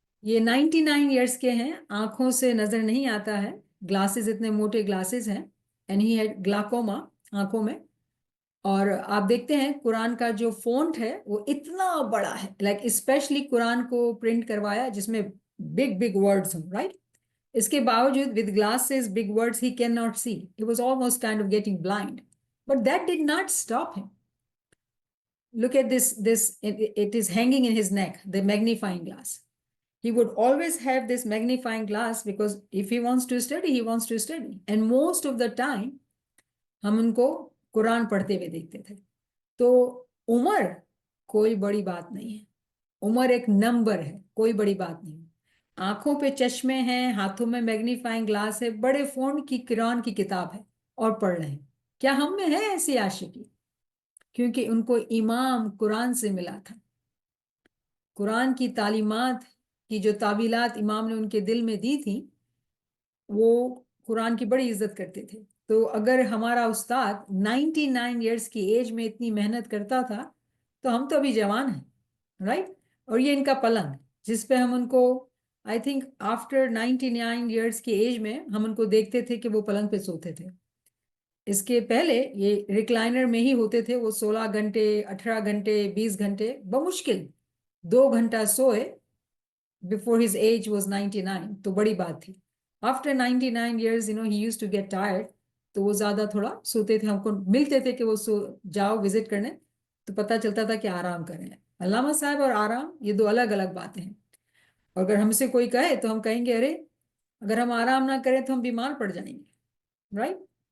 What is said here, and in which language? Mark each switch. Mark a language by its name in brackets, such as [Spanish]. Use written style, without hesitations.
[Urdu] یہ 99 ایئرس کے ہیں. آنکھوں سے نظر نہیں آتا ہے. گلاسز اتنے موٹے گلاسز ہیں. [English] and he had glaucoma [Urdu] آنکھوں میں. اور آپ دیکھتے ہیں قرآن کا جو فونٹ ہے وہ اتنا بڑا ہے. لائک اسپیشلی قرآن کو پرنٹ کروایا جس میں بگ بگ ورڈز ہوں. [English] Right. [Urdu] اس کے باوجود [English] with glasses big words he cannot see. He was almost kind of getting blind. But that did not stop him. Look at this it is hanging in his neck, the magnifying glass. He would always have this magnifying glass because if he wants to study, he wants to study. And most of the time [Urdu] ہم ان کو قرآن پڑھتے ہوئے دیکھتے تھے. تو عمر کوئی بڑی بات نہیں ہے. عمر ایک نمبر ہے, کوئی بڑی بات نہیں. آنکھوں پہ چشمے ہیں, ہاتھوں میں میگنیفائنگ گلاس ہے, بڑے فونٹ کی قرآن کی کتاب ہے اور پڑھ رہے ہیں. کیا ہم میں ہے ایسی عاشقی؟ کیونکہ ان کو امام قرآن سے ملا تھا. قرآن کی تعلیمات کی جو تعویلات امام نے ان کے دل میں دی تھی وہ قرآن کی بڑی عزت کرتے تھے. تو اگر ہمارا استاد 99 ایئرس کی ایج میں اتنی محنت کرتا تھا تو ہم تو ابھی جوان ہیں. رائٹ. اور یہ ان کا پلنگ جس پہ ہم ان کو [English] I think [Urdu] آفٹر 99 ایئرس کی ایج میں ہم ان کو دیکھتے تھے کہ وہ پلنگ پہ سوتے تھے. اس کے پہلے یہ ریکلائنر میں ہی ہوتے تھے. وہ 16 گھنٹے 18 گھنٹے 20 گھنٹے بمشکل 2 گھنٹہ سوئے [English] before his age was 99. [Urdu] تو بڑی بات تھی. [English] After 99 years, he used to get tired. [Urdu] تو وہ زیادہ تھوڑا سوتے تھے. ہم کو ملتے تھے کہ وہ جاؤ وزٹ کرنے تو پتہ چلتا تھا کہ آرام کر رہے ہیں. علامہ صاحب اور آرام یہ دو الگ الگ باتیں ہیں. اور اگر ہم سے کوئی کہے تو ہم کہیں گے ارے اگر ہم آرام نہ کریں تو ہم بیمار پڑ جائیں گے. رائٹ.